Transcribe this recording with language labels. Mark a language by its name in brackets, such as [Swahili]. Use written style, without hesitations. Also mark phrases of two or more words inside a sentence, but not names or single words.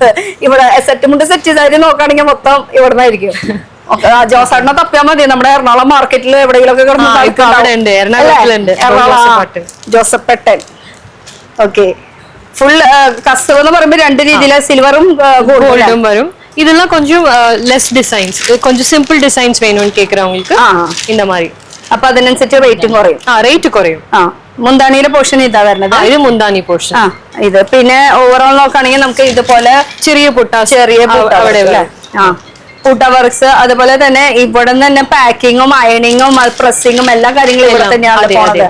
[Malayalam] ഇവിടെ സെറ്റ് സാരി നോക്കുകയാണെങ്കിൽ മൊത്തം ഇവിടുന്നായിരിക്കും. ജോസേട്ടനെ തപ്പിയാൽ മതി, നമ്മുടെ എറണാകുളം മാർക്കറ്റിൽ എവിടെയെങ്കിലൊക്കെ ജോസപ്പേട്ടൻ. [English] okay, full customer [Malayalam] എന്ന് പറയുമ്പോൾ 2 രീതിയില് സിൽവറും ഗോൾഡും വരും. [Tamil] இதெல்லாம் கொஞ்சம் [English] less designs, [Tamil] கொஞ்சம் [English] simple designs [Tamil] வேணும்னு கேக்குறவங்களுக்கு இந்த மாதிரி. [Malayalam] അപ്പൊ അതിനനുസരിച്ച് റേറ്റും കുറയും. റേറ്റ് കുറയും. മുന്താണിയുടെ പോർഷൻ ഇതാ വരുന്നത്. ഇത് മുന്താണി പോർഷൻ. ഇത് പിന്നെ ഓവറോൾ നോക്കുകയാണെങ്കിൽ നമുക്ക് ഇതുപോലെ ചെറിയ പൂട്ട വർക്ക്സ്, അതുപോലെ തന്നെ ഇവിടെ തന്നെ പാക്കിങ്ങും അയണിങ്ങും പ്രസ്സിങ്ങും എല്ലാ കാര്യങ്ങളും ഇവിടെ തന്നെയാണ് പോകുന്നത്.